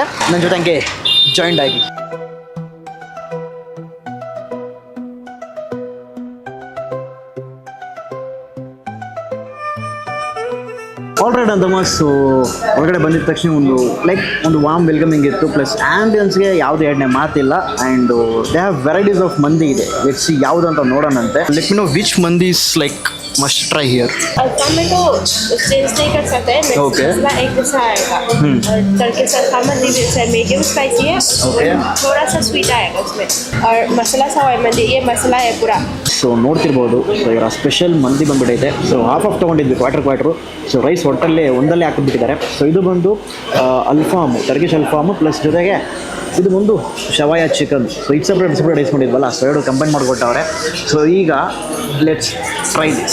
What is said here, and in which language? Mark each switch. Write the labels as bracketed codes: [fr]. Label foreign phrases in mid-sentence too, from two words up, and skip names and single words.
[kn] ನನ್ನ ಜೊತೆ ಹಂಗೆ ಜಾಯಿಂಟ್ ಆಗಿ. ಆಲ್ರೈಟ್ ಅಂತಮ್ಮ. ಸೊ ಹೊರಗಡೆ ಬಂದಿದ್ದ ತಕ್ಷಣ ಒಂದು [en] warm welcoming [kn] ಇತ್ತು. ಪ್ಲಸ್ ಆ್ಯಂಬಿಯನ್ಸ್ಗೆ ಯಾವುದು ಎರಡನೇ ಮಾತಿಲ್ಲ. [en] and they have varieties of mandi ಇದೆ. let's see [kn] ಯಾವುದು ಅಂತ ನೋಡೋಣಂತೆ. [en] let me know which mandi is must try here. [hi] टमाटो चेंज नहीं कर सकते हैं. ओके. मसाला एक जैसा आएगा. और तड़के साथ खाना [en] medium spicy [hi] है. ओके. थोड़ा सा स्वीट आएगा उसमें. और मसाला सवाई मंदी, ये मसाला है पूरा. [kn] ಸೊ ನೋಡ್ತಿರ್ಬೋದು, ಸೊ ಇವರ ಸ್ಪೆಷಲ್ ಮಂದಿ ಬಂದ್ಬಿಟ್ಟೈತೆ. ಸೊ ಹಾಫ್ ತೊಗೊಂಡಿದ್ವಿ ಕ್ವಾರ್ಟರ್. ಸೊ ರೈಸ್ ಒಂದಲ್ಲೇ ಹಾಕಿಬಿಟ್ಟಿದ್ದಾರೆ. ಸೊ ಇದು ಬಂದು ಅಲ್ಫಾಮು, ಟರ್ಕಿಶ್ ಅಲ್ಫಾಮು, ಪ್ಲಸ್ ಜೊತೆಗೆ ಇದು ಬಂದು ಶವಾಯ ಚಿಕನ್. ಸೊ ಇದು ಸಪ್ರೇಟ್ ಇಸ್ಕೊಂಡಿದ್ವಲ್ಲ, ಸೊ ಎರಡು ಕಂಬೈನ್ ಮಾಡಿಕೊಟ್ಟವ್ರೆ. ಸೊ ಈಗ [en] let's try this.